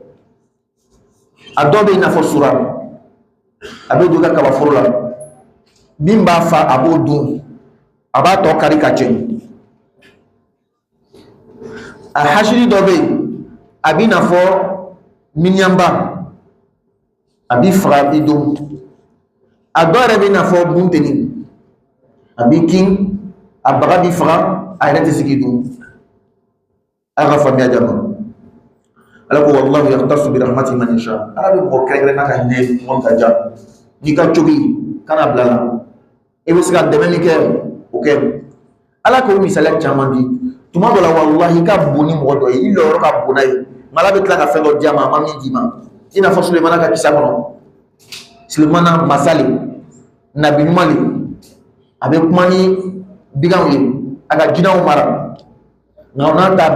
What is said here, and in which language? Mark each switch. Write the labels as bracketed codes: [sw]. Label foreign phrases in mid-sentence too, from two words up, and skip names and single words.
[bm] a dɔw bɛ i n'a fɔ sura a bɛ don i ka kabaforo la min b'a fa a b'o dun a b'a tɔ kari ka cɛ a hasidi dɔ bɛ yen a b'i n'a fɔ miniyanba a b'i faga a b'i dun a dɔw yɛrɛ bɛ i n'a fɔ bunteni a b'i kin a baga b'i faga a yɛrɛ tɛ se k'i dun a ka faamuya jama ala ko [ar] والله يختص برحمته من يشاء [bm] ala bɛ mɔgɔ kɛrɛnkɛrɛn n'a ka hinɛ mɔgɔ ka ja n'i ka cogi kana bila la i bɛ se ka dɛmɛ min kɛ o kɛ ala k'o misaliya caman di tuma dɔ la wallahi i ka bon ni mɔgɔ dɔ ye i lɔyɔrɔ ka bon n'a ye mais ala bɛ tila ka fɛn dɔ di a ma a ma min d'i ma i n'a fɔ Sulemana ka kisa kɔnɔ Sulemana masa le nabi ɲuman le a bɛ kuma ni biganw ye a ka jinɛw mara nka n'a ta